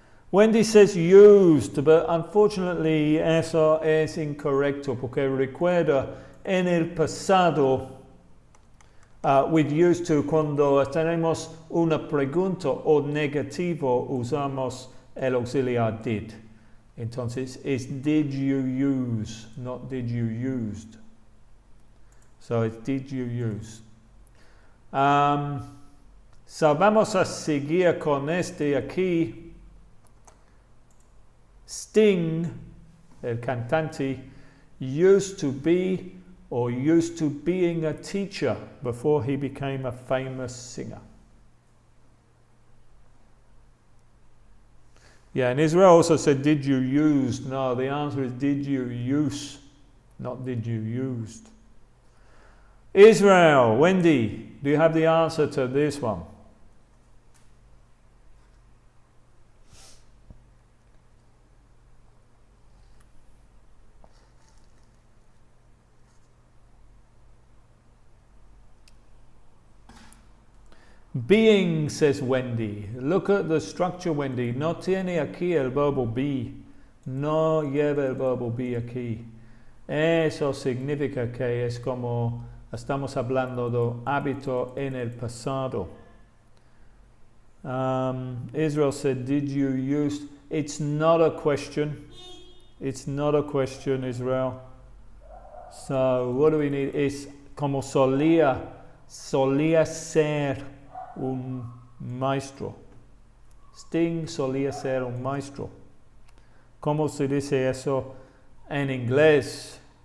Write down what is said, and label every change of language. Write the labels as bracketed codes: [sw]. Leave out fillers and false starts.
[en] Wendy says used, but unfortunately [es] eso es incorrecto, porque recuerda en el pasado [en] with used to, [es] cuando tenemos una pregunta o negativo usamos el auxiliar did. Entonces es [en] did you use, not did you used. So it's did you use. [es] So vamos a seguir con este aquí. [en] Sting, [es] el cantante, [en] used to be or used to being a teacher before he became a famous singer. Yeah, and Israel also said, did you use? No, the answer is did you use, not did you used. Israel, Wendy, do you have the answer to this one? Being, says Wendy. Look at the structure, Wendy. [es] No tiene aquí el verbo be. No lleva el verbo be aquí. Eso significa que es como estamos hablando de hábito en el pasado. [en] Israel said, did you use? It's not a question. It's not a question, Israel. So what do we need? [es] Es como solía ser un maestro. Sting solía ser un maestro. ¿Cómo se dice eso en inglés?